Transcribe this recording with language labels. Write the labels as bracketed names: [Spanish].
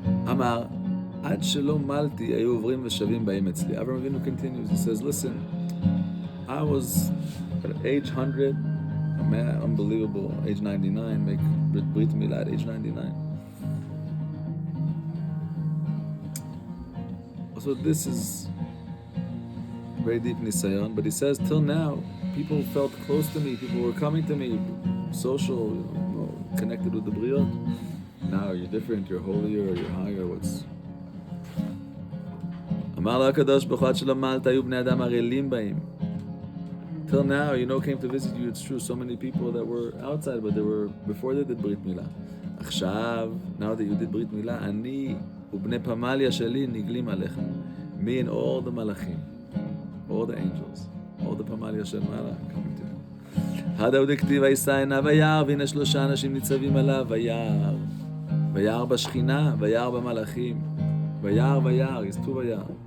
[Hebrew] אמר, עד שלא מלתי, היו עוברים ושבים באים אצלי. [English] Avraham Avinu continues, he says, listen, I was at age 100, a man, unbelievable, age 99, make Brit Milah at age 99. So this is very deep nisayon, but he says, till now, people felt close to me, people were coming to me, social, connected with the Briot. Now you're different, you're holier, or you're higher, what's... [Hebrew] אמר לה הקדוש ברוך הוא עד שלא מלת היו בני אדם ערלים באים. [English] Till now, came to visit you, it's true, so many people that were outside, but they were, before they did ברית מילה. [Hebrew] עכשיו, [English] now that you did [Hebrew] ברית מילה, אני ובני פמליה שלי נגלים עליך. [English] Me and all the malachim, all the angels, all the פמליה של מעלה coming to you. [Hebrew] הדאוד הכתיב וישא עיניו וירא, והנה 3 אנשים ניצבים עליו, וירא בשכינה, וירא במלאכים, וירא, יש 2 וירא.